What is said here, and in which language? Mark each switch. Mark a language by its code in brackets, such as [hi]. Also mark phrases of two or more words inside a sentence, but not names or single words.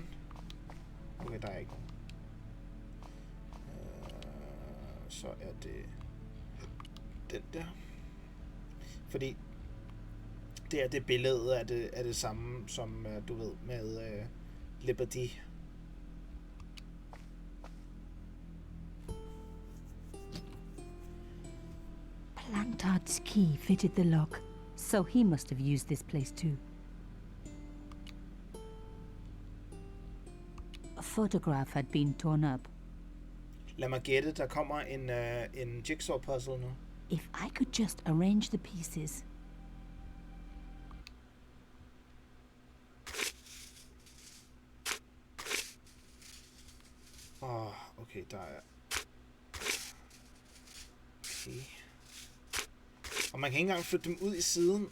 [da] Okay, der er ikke nogen. Så er det den der. Fordi det er det billede af det samme, som du ved, med Liberty. [en] Plantard's key fitted the lock, so he must have used this place too. A photograph had been torn up. [da] Lad mig gætte, der kommer en [en] jigsaw puzzle [da] nu. [en] If I could just arrange the pieces. [da] Okay, der er... Okay. Og man kan ikke engang flytte dem ud i siden.